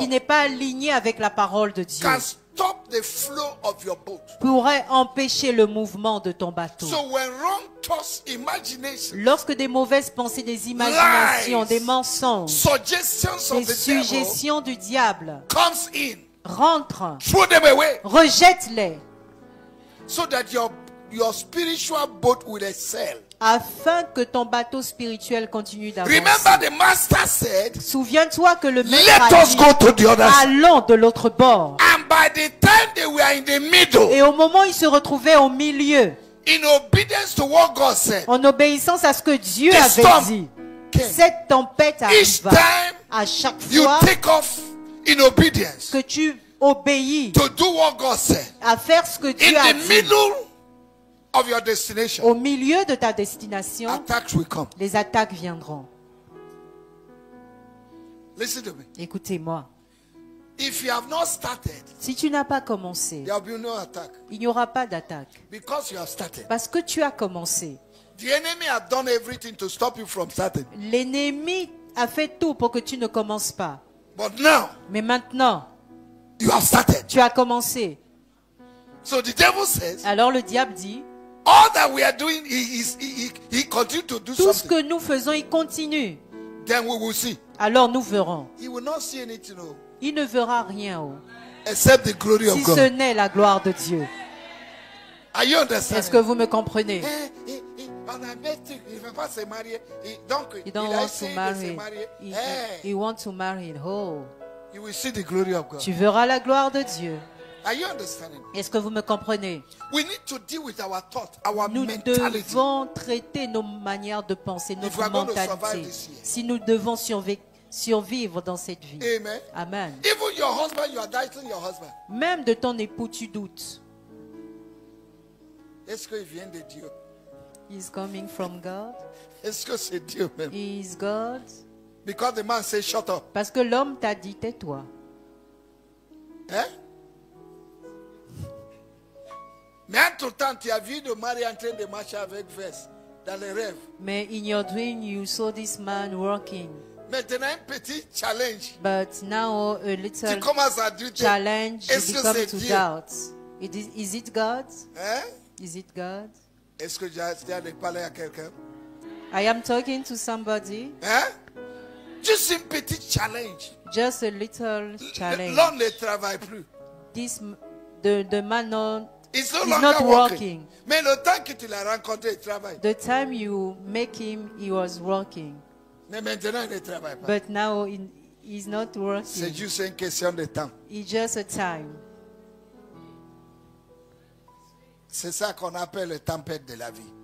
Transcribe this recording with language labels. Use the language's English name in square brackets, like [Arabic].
[French] qui n'est pas alignée avec la parole de Dieu, [English] can stop the flow of your boat. [French] Pourrait empêcher le mouvement de ton bateau. [English] So when wrong thoughts, imaginations, [French] lorsque des mauvaises pensées, des imaginations, [English] lies, [French] des mensonges, [English] suggestions [French] des suggestions du diable [English] comes in, [French] rentrent, [English] throw them away, [French] rejette-les, [English] so that your spiritual boat will excel. [French] Afin que ton bateau spirituel continue d'avancer. [English] Remember the master said, [French] souviens-toi que le maître a [English] let us go to the other side. [French] Allons de l'autre bord. [English] And by the time they were in the middle, [French] et au moment où ils se retrouvaient au milieu, [English] in obedience to what God said, [French] en obéissance à ce que Dieu avait dit, cette tempête arriva. À chaque fois [English] you take off in obedience, [French] que tu obéis [English] to do what God said, [French] à faire ce que Dieu a dit, [English] middle of your destination, [French] au milieu de ta destination, [English] attacks will come. [French] Les attaques viendront. [English] Listen to me. [French] Écoutez-moi. [English] If you have not started, [French] si tu n'as pas commencé, [English] there will be no attack. [French] Il n'y aura pas d'attaque. [English] Because you have started. [French] Parce que tu as commencé. [English] The enemy has done everything to stop you from starting. [French] L'ennemi a fait tout pour que tu ne commences pas. [English] But now, [French] mais maintenant, [English] you have started. [French] Tu as commencé. [English] So the devil says, [French] alors le diable dit, [English] all that we are doing, he continue to do [French] tout ce que nous faisons, il continue. [English] Then we will see. [French] Alors nous verrons. [English] He will not see anything. [French] Il ne verra rien. [English] Except the glory of God. [French] Si ce n'est la gloire de Dieu. [English] Are you understanding? [French] Est-ce que vous me comprenez? [English] He don't want to marry. He wants to marry. Oh. You will see the glory of God. [French] Tu verras la gloire de Dieu. [English] Are you understanding? [French] Est-ce que vous me comprenez? [English] We need to deal with our thought, our [French] nous [English] mentality. [French] devons traiter nos manières de penser, notre mentalité. Si nous devons survivre dans cette vie. Amen. Amen. [English] Even your husband, you are doubting your husband. [French] Même de ton époux, tu doutes. Est-ce qu'il vient de Dieu? [English] He's coming from God. [French] Est-ce que c'est Dieu même? [English] He is God. Because the man says, shut up. [French] Parce que l'homme t'a dit, tais-toi. Hein? Mais entre-temps, tu as vu le mari en train de marcher avec veste dans les rêves. Mais [English] in your dream, you saw this man working. [French] Maintenant, un petit challenge. [English] But now a little challenge, you become to doubt. Is it God? Hein? Is it God? [French] Est-ce que j'ai de parler à quelqu'un? [English] I am talking to somebody. [French] Hein? [English] Just [French] un petit challenge. [English] Just a little challenge. [French] L'homme ne travaille plus. [English] The man is not working. [French] Mais le temps que tu l'as rencontré, il travaille. [English] The time you make him, he was working. [French] Mais maintenant, il ne travaille pas. [English] But now he's not working. [French] C'est juste une question de temps. [English] It's just a time. [French] C'est ça qu'on appelle la tempête de la vie.